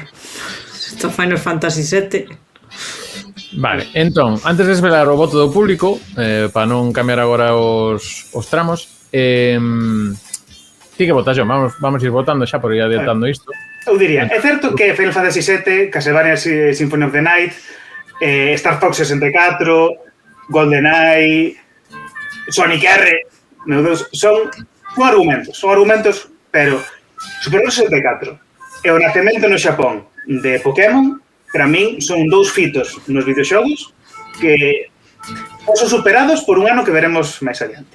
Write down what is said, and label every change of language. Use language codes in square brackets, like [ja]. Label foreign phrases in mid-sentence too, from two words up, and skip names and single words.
[gl] Esta Final Fantasy VII. Vale, entón, antes de desvelar o voto do público, para non cambiar agora os tramos, ti que votas, John? Vamos ir votando xa por ir adiantando isto. Eu diría, é certo que Final Fantasy VII, Castlevania Symphony of the Night, Star Fox 64, GoldenEye, Sonic R, meu Deus, son argumentos, pero Super Mario 64 e o nacemento no Xapón de Pokémon, para min son dous fitos nos videoxogos que son superados por un ano que veremos máis adiante.